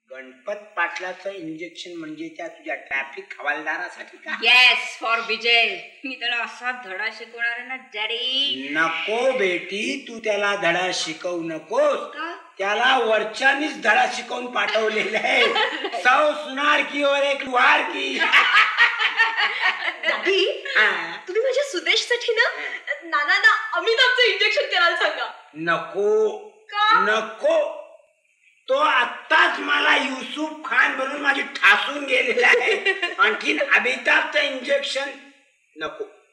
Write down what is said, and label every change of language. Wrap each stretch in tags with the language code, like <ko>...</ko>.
<mr>Ganpat पाटलाचं injection म्हणजे त्या तुझ्या ट्रॅफिक हवालदारासाठी का?</mr> <en>Yes for Vijay.</en> <mr>मी त्याला असा धडा शिकवणार आहे ना डॅडी. नको बेटी, तू त्याला धडा शिकवू नकोस. त्याला वरच्यानीच धडा शिकवून पाठवलेला आहे.</mr> <hi>सौ सुनार की और एक लुहार की.</hi> <mr>दादी, तुम्ही माझ्या सुदेशसाठी ना नानांना अमिताभचं इंजेक्शन करायला सांगा. नको नको, तो आत्ताच मला युसुफ खान बनून माझी ठासून गेलेला आहे. आणखीन अमिताभचं इंजेक्शन नको.</mr>